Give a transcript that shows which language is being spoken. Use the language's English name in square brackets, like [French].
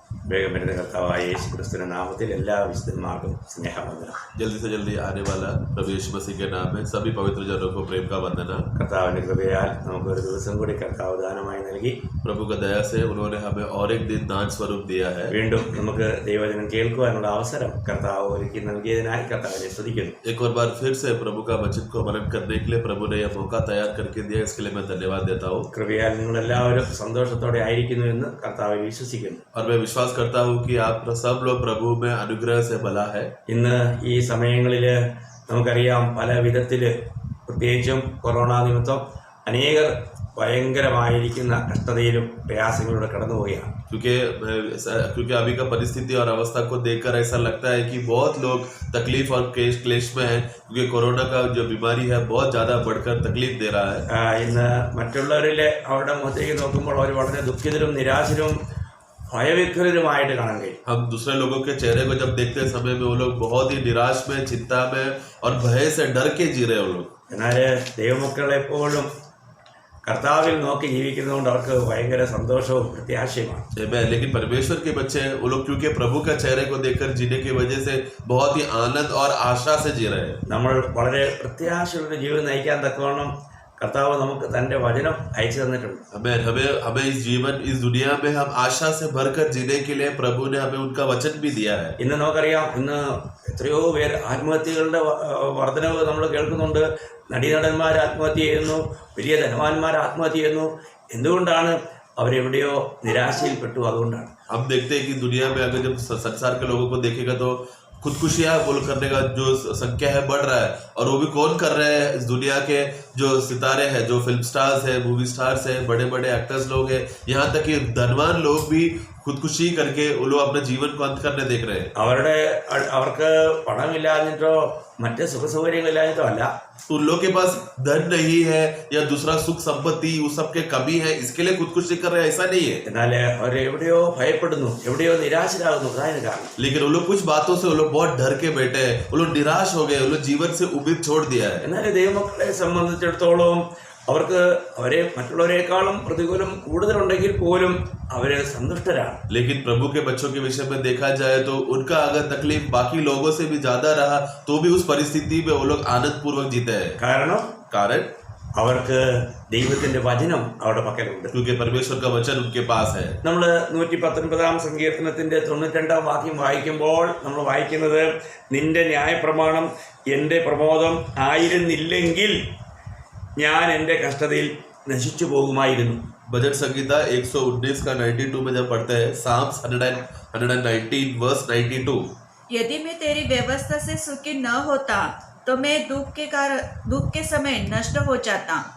[Malayalam] വേഗം വരുന്ന കർത്താവായ യേശു ക്രിസ്തുവിന്റെ നാമത്തിൽ എല്ലാ വിശുദ്ധന്മാർക്കും സ്നേഹവന്ദനം. [Hindi] जल्दी से जल्दी आने वाला प्रभु यीशु मसीह के नाम में सभी पवित्र जनों को प्रेम का वंदना। [Malayalam] കർത്താവിന്റെ കൃപയാൽ നമുക്ക് ഒരു ദിവസം കൂടി കർത്താവ് ദാനമായി നൽകി. [Hindi] प्रभु का दया से उन्होंने हमें और एक दिन दान स्वरूप दिया है। [Malayalam] വീണ്ടും നമുക്ക് ദൈവവചനം കേൾക്കുവാനുള്ള അവസരം കർത്താവ് ഒരുക്കി നൽകിയതിനായി കർത്താവിനെ സ്തുതിക്കുന്നു. [Hindi] एक और बार फिर से प्रभु का वचन को मनन करने के लिए प्रभु ने यह मौका तैयार करके दिया, इसके लिए मैं धन्यवाद देता हूँ। [Malayalam] കൃപയാൽ നിങ്ങളെല്ലാവരും സന്തോഷത്തോടെ ആയിരിക്കുന്നു എന്ന് കർത്താവ് വിശ്വസിക്കുന്നു. [Hindi] और मैं विश्वास करता हूँ कि आप सब लोग प्रभु में अनुग्रह से भला है। [Malayalam] ഇന്ന് ഈ സമയങ്ങളിൽ നമുക്കറിയാം പല വിധത്തിൽ പ്രത്യേകിച്ചും കൊറോണ നിമിത്തം അനേകർ ഭയങ്കരമായിരിക്കുന്ന കഷ്ടതയിലും പ്രയാസങ്ങളിലൂടെ കടന്നു പോവുകയാണ്. [Hindi] क्योंकि अभी का परिस्थिति और अवस्था को देखकर ऐसा लगता है कि बहुत लोग तकलीफ और क्लेश में हैं, क्योंकि कोरोना का जो बीमारी है बहुत ज्यादा बढ़कर तकलीफ दे रहा है। [Malayalam] ഇന്ന് മറ്റുള്ളവരിലെ അവരുടെ മുഖത്തേക്ക് നോക്കുമ്പോൾ അവർ വളരെ ദുഃഖിതരും നിരാശരും ഭയവിഹ്വലരുമായിട്ട് കാണാൻ കഴിയും. [Hindi] हम दूसरे लोगों के चेहरे को जब देखते समय में वो लोग बहुत ही निराश में, चिंता में और भय से डर के जी रहे हैं वो लोग। [Malayalam] എന്നാൽ ദൈവമക്കൾ എപ്പോഴും കർത്താവിൽ നോക്കി ജീവിക്കുന്നതുകൊണ്ട് അവർക്ക് ഭയങ്കര സന്തോഷവും പ്രത്യാശയുമാണ്. [Hindi] लेकिन परमेश्वर के बच्चे वो लोग क्योंकि प्रभु का चेहरे को देखकर जीने की वजह से बहुत ही आनंद और आशा से जी रहे हैं। [Malayalam] നമ്മൾ വളരെ പ്രത്യാശയുള്ള ജീവിതം നയിക്കാൻ തക്കവണ്ണം കർത്താവ് നമുക്ക് തന്റെ വചനം അയച്ചു തന്നിട്ടുണ്ട്. [Hindi] हमें इस जीवन, इस दुनिया में हम आशा से भरकर जीने के लिए प्रभु ने हमें उनका वचन भी दिया है। [Malayalam] ഇന്ന് നമുക്കറിയാം, ഇന്ന് എത്രയോ പേർ ആത്മഹത്യകളുടെ വർധനവ് നമ്മൾ കേൾക്കുന്നുണ്ട്. നടീനടന്മാർ ആത്മഹത്യ ചെയ്യുന്നു, വലിയ ധനവാന്മാർ ആത്മഹത്യ ചെയ്യുന്നു. എന്തുകൊണ്ടാണ്? അവരെവിടെയോ നിരാശയിൽപ്പെട്ടു. അതുകൊണ്ടാണ്. [Hindi] हम देखते हैं कि दुनिया में अगर जब संसार के लोगों को देखेगा तो खुदकुशियां करने का जो संख्या है बढ़ रहा है, और वो भी कौन कर रहे हैं? इस दुनिया के जो सितारे हैं, जो फिल्म स्टार्स है, मूवी स्टार्स है, बड़े बड़े एक्टर्स लोग हैं, यहाँ तक कि धनवान लोग भी खुदकुशी करके वो लोग अपने जीवन को अंत करने देख रहे हैं। [Malayalam] അവർക്ക് പണമില്ലാഞ്ഞിട്ടോ മറ്റ് സുഖസൗകര്യങ്ങളില്ലാഞ്ഞിട്ടോ അല്ല, [Hindi] उन लोग के पास धन नहीं है या दूसरा सुख संपत्ति उस सब के कमी है, इसके लिए खुदकुशी कर रहे हैं, ऐसा नहीं है। [Malayalam] എന്നാൽ അവർ എവിടെയോ ഭയപ്പെടുന്നു, എവിടെയോ നിരാശരാകുന്നു. അതാണ് കാരണം. [Hindi] लेकिन वो लोग कुछ बातों से वो लोग बहुत डर के बैठे हैं, वो लोग निराश हो गए, वो लोग जीवन से उम्मीद छोड़ दिया है। [Malayalam] എന്നാൽ ദൈവമക്കളെ സംബന്ധിച്ചിടത്തോളം അവർക്ക് അവരെ മറ്റുള്ളവരെക്കാളും പ്രതികൂലം കൂടുതലുണ്ടെങ്കിൽ പോലും അവര് സന്തുഷ്ടരാണ്. [Hindi] लेकिन प्रभु के बच्चों के विषय में देखा जाए तो उनका अगर तकलीफ बाकी लोगों से भी ज्यादा रहा तो भी उस परिस्थिति में वो लोग आनंद पूर्वक जीते हैं। कारण [Malayalam] അവർക്ക് ദൈവത്തിന്റെ വചനം അവരുടെ പക്കലുണ്ട്. [Hindi] क्योंकि परमेश्वर का वचन उनके पास है। [Malayalam] നമ്മൾ 119 സങ്കീർത്തനത്തിന്റെ 92 വാക്യം വായിക്കുമ്പോൾ നമ്മൾ വായിക്കുന്നത്, നിന്റെ ന്യായപ്രമാണം എന്റെ പ്രമോദം ആയിരുന്നില്ലെങ്കിൽ ഞാൻ എന്റെ കഷ്ടതയിൽ നശിച്ചു പോകുമായിരുന്നു. [Hindi] भजन संगीता 119 का 92 में जब पढ़ते हैं, [English] Psalms 119 verse 92, [Hindi] यदि मैं तेरी व्यवस्था से सुखी न होता तो मैं दुख के समय नष्ट हो जाता।